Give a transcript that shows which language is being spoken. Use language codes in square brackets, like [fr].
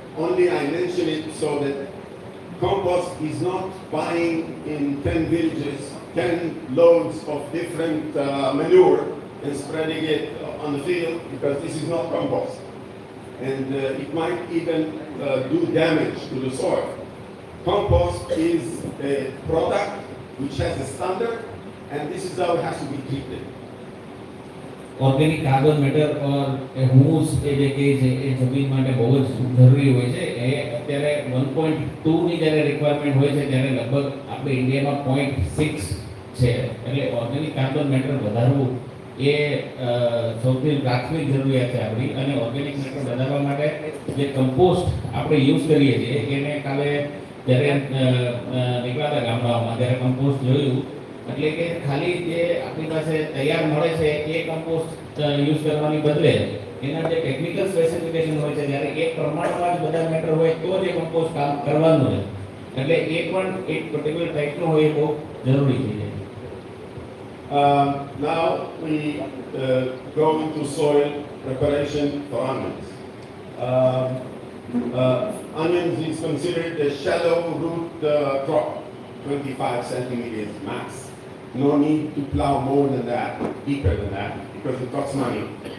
[en] Only I mention it so that compost is not buying in 10 villages 10 loads of different manure and spreading it on the field, because this is not compost. And it might even do damage to the soil. Compost is a product which has a standard, and this is how it has to be treated. [gu] Organic carbon matter or humus એ જે કહે છે એ જમીન માટે બહુ જ જરૂરી હોય છે. એ અત્યારે 1.2 ની જ્યારે રિક્વાયરમેન્ટ હોય છે ત્યારે લગભગ આપણે ઇન્ડિયામાં 0.6 છે, એટલે ઓર્ગેનિક કાર્બન મેટર વધારવું એ સૌથી પ્રાથમિક જરૂરિયાત છે આપણી. અને ઓર્ગેનિક મેટર વધારવા માટે જે કમ્પોસ્ટ આપણે યુઝ કરીએ છીએ એને કાલે જ્યારે નીકળ્યા હતા ગામડાઓમાં ત્યારે કમ્પોસ્ટ જોયું, એટલે કે ખાલી જે આપણી પાસે તૈયાર મળે છે એ કમ્પોસ્ટ યુઝ કરવાની બદલે એના જે ટેકનિકલ સ્પેસિફિકેશન હોય છે ત્યારે એક પ્રમાણમાં જ બધા મેટર હોય તો જ એ કમ્પોસ્ટ કામ કરવાનું છે. એટલે એ પણ એક પર્ટિક્યુલર ટાઈપનું હોય એ બહુ જરૂરી છે. [en] Now we go into soil preparation for onions. Onions is considered a shallow root crop, 25 centimeters max. No need to plow more than that, deeper than that, because it costs money.